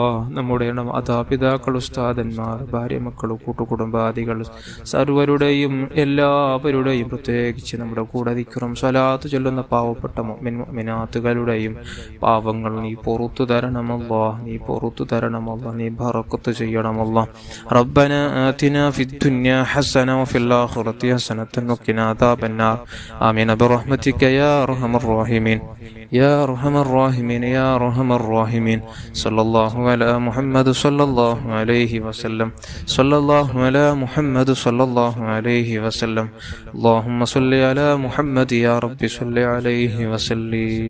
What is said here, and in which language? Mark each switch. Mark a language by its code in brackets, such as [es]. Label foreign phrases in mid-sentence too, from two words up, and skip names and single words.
[ml] നമ്മുടെ മാതാപിതാക്കൾ, ഉസ്താദന്മാർ, ഭാര്യ, മക്കൾ, കൂട്ടുകുടുംബാദികൾ സർവരുടെയും എല്ലാവരുടെയും, പ്രത്യേകിച്ച് നമ്മുടെ കൂടെ ദിക്റും സ്വലാത്ത് ചൊല്ലുന്ന പാവപ്പെട്ട മുഅ്മിനാത്തുകളുടെയും പാവങ്ങൾ നീ പുറത്തു തരണമല്ലോ. നീ പുറത്തു തരണമല്ലോ. നീ ബറക്കത്ത് ചെയ്യണമല്ലോ. [ar] ربنا آتنا في الدنيا حسنة وفي الآخرة حسنة وقنا عذاب النار. آمين برحمتك يا أرحم الراحمين. يا أرحم الراحمين يا أرحم الراحمين. صلى الله على محمد صلى الله عليه وسلم. صلى الله على محمد صلى الله عليه وسلم. اللهم صل على محمد يا رب صل عليه وسلم.